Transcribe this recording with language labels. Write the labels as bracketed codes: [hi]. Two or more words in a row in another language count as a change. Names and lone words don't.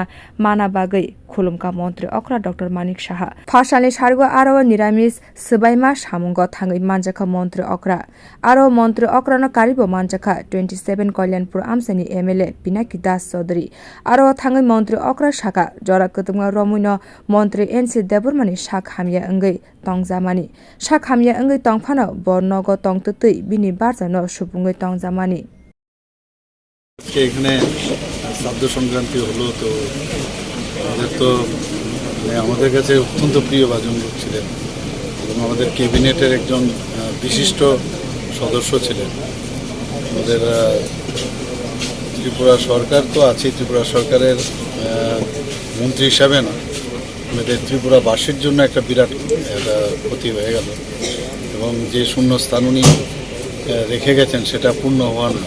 [trp] mana bagwi khulum montri okra Dr.Manik Saha.Aro niramis sbaima samungo thangwi manjak montri okra.Aro montri okrano karwi manjak 27 kalyanpur amchaini MLA Pinaki Das Chowdhury.Aro thangwi montri okra saka jora kutungma romuino montri NC Debbarmani sakhamya ongoi tongjamani sakhamya ongoi tongphano bor nogo tongtutui bini barjano supungoi tongjamani [bn] এখানে শব্দ সংক্রান্তি হলো তো আমাদের তো আমাদের কাছে অত্যন্ত প্রিয় ভাজন লোক ছিলেন এবং আমাদের ক্যাবিনেটের একজন বিশিষ্ট সদস্য ছিলেন। আমাদের ত্রিপুরা সরকার তো আছে, ত্রিপুরা সরকারের মন্ত্রী হিসাবে না, আমাদের ত্রিপুরাবাসীর জন্য একটা বিরাট একটা ক্ষতি হয়ে গেল এবং যে শূন্যস্থান উনি রেখে গেছেন সেটা পূর্ণ হওয়ার নয়।